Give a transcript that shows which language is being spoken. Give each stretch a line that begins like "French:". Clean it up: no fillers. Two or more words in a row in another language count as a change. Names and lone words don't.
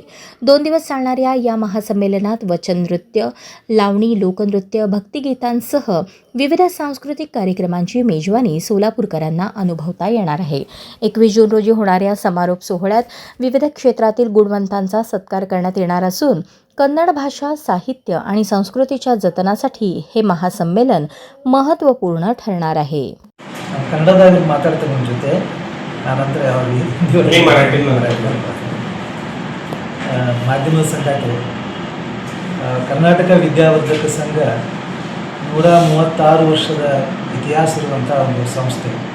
Marathi: 2 दिवस चालणाऱ्या या महासंमेलनात वचन नृत्य, लावणी, लोकनृत्य, भक्तिगीतांसह विविध सांस्कृतिक कार्यक्रमांची मेजवानी सोलापूरकरांना अनुभवता येणार आहे. 21 जून रोजी होणाऱ्या समारोप सोहळ्यात विविध क्षेत्रातील गुणवंतांचा सत्कार करण्यात येणार असून कन्नड भाषा, साहित्य आणि संस्कृतीच्या जतनासाठी हे महासंमेलन महत्त्वपूर्ण ठरणार आहे.
Kannada: ಕನ್ನಡದಲ್ಲಿ ಮಾತಾಡ್ತೀನಿ ನಿಮ್ಮ ಜೊತೆ. ಆನಂತರ ಮಾಧ್ಯಮದ ಸಂಘಟನೆ ಕರ್ನಾಟಕ ವಿದ್ಯಾವರ್ಧಕ ಸಂಘ 136 ವರ್ಷದ ಇತಿಹಾಸ ಇರುವಂಥ ಒಂದು ಸಂಸ್ಥೆ.